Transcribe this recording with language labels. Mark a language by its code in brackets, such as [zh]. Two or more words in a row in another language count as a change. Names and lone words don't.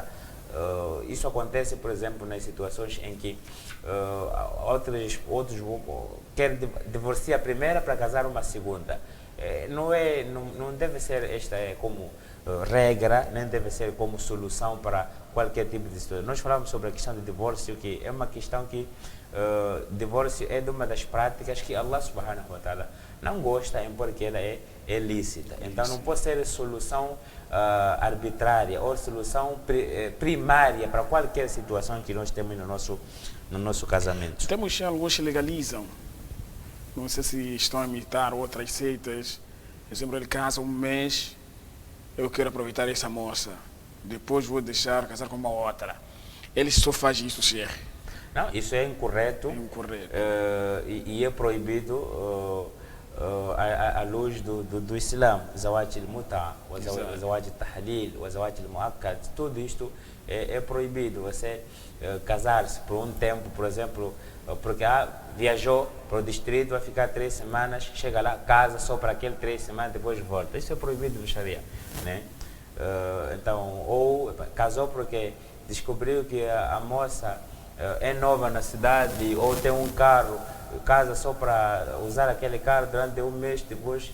[pt] Isso acontece, por exemplo, nas situações em que outros querem divorciar a primeira para casar uma segunda. Não deve ser esta como regra, nem deve ser como solução para qualquer tipo de situação. Nós falamos sobre a questão do divórcio, que é uma questão que divórcio é de uma das práticas que [ar] الله سبحانه وتعالى [pt] não gosta, porque ela é lícita. Então não pode ser solução arbitrária ou solução primária para qualquer situação que nós temos no nosso casamento. Temos alguns que legalizam. Não sei se estão a imitar outras seitas. Por exemplo, ele casa um mês, eu quero aproveitar essa moça, depois vou deixar casar com uma outra. Eles só fazem isso, Sheikh. Não, isso é incorreto. E é proibido à luz do Islã. [ar] زواج المتعة، زواج التحليل، زواج المؤقت, [pt] tudo isto é proibido. Você casar-se por um tempo, por exemplo, porque viajou para o distrito, vai ficar 3 semanas, chega lá, casa só para aquele 3 semanas, depois volta. Isso é proibido no Sharia, né? Então, ou casou porque descobriu que a moça é nova na cidade, ou tem um carro, casa só para usar aquele carro durante um mês, depois...